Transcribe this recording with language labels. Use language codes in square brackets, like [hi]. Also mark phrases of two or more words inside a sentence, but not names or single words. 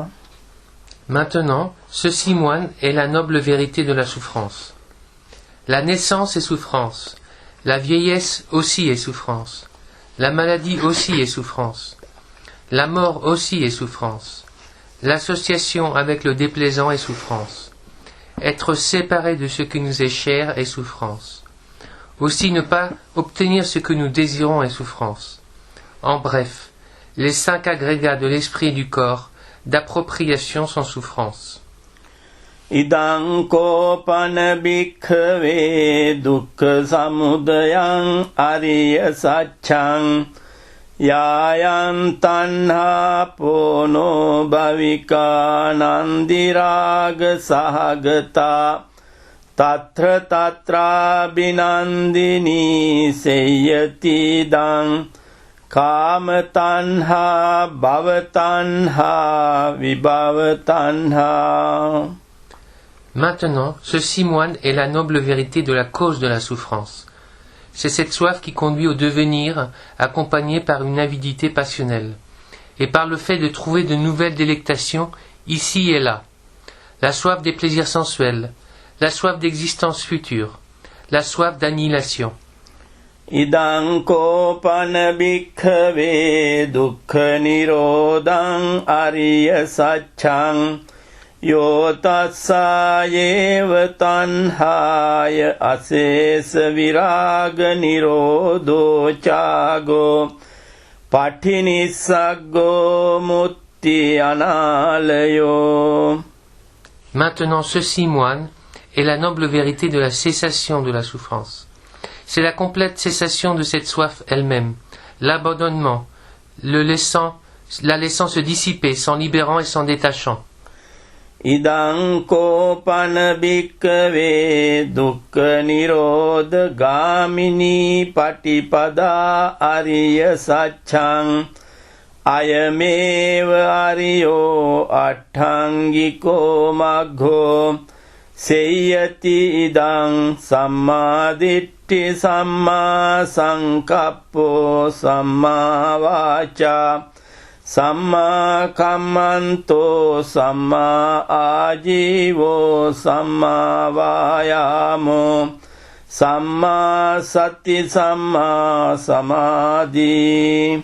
[fr] Maintenant, ce simoine est la noble vérité de la souffrance. La naissance est souffrance, la vieillesse aussi est souffrance, la maladie aussi est souffrance, la mort aussi est souffrance, l'association avec le déplaisant est souffrance, être séparé de ce qui nous est cher est souffrance. Aussi ne pas obtenir ce que nous désirons est souffrance. En bref, les 5 agrégats de l'esprit et du corps d'appropriation sont souffrance. [pi] Idang kopana bhikkave dukkha samudayang ariya satchang yayan tanha pono bhavika nandiraga sahagata tatra tatra binandini seyati dang kama tanha bhava tanha vibhava tanha. [fr] Maintenant, ce simoine est la noble vérité de la cause de la souffrance. C'est cette soif qui conduit au devenir, accompagnée par une avidité passionnelle, et par le fait de trouver de nouvelles délectations ici et là. La soif des plaisirs sensuels, la soif d'existence future, la soif d'annihilation. [pi] Idang kopana bhikkave dukkha nirodhang ariya satchang yo tassayeva tanhaya asesa viraga nirodho chago patinissaggo mutti analayo. [fr] Maintenant, ce simoine est la noble vérité de la cessation de la souffrance. C'est la complète cessation de cette soif elle-même, l'abandonnement, la laissant se dissiper, s'en libérant et s'en détachant. [pi] Idang kopana bhikkave dukkha nirodha gamini patipada ariya satchang ayameva ariyo atthangiko maggo seyati idang sammaditthi samma sankappo samma vaca samma kammanto samma ajivo samma vayamo samma sati samma samadhi.